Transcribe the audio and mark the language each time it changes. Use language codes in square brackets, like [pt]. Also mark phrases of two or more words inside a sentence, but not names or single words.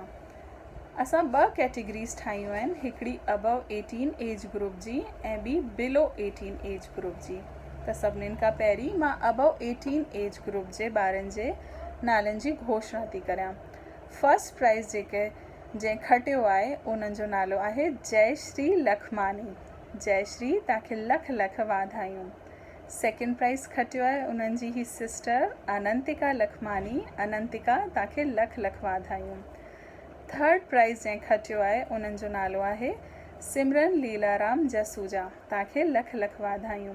[sd] असां 2 कैटेगरीज़ ठाहियूं आहिनि, हिकिड़ी [en] above 18 age group [sd] जी ऐं ॿी [en] below 18 age group [sd] जी। त सभिनीनि खां पहिरीं मां [en] above 18 age group [sd] जे ॿारनि जे नालनि जी घोषणा थी करियां। [en] first prize [sd] जंहिं खटियो आहे उन्हनि जो नालो आहे जयश्री लखमानी। जयश्री, तव्हांखे लख लख वाधायूं। [en] second prize [sd] खटियो आहे उन्हनि जी ही सिस्टर अनंतिका लखमानी। अनंतिका, तव्हांखे लख लख वाधायूं। [en] third prize [sd] जंहिं खटियो आहे उन्हनि जो नालो आहे सिमरन लीलाराम जसूजा। तव्हांखे लख लख वाधायूं।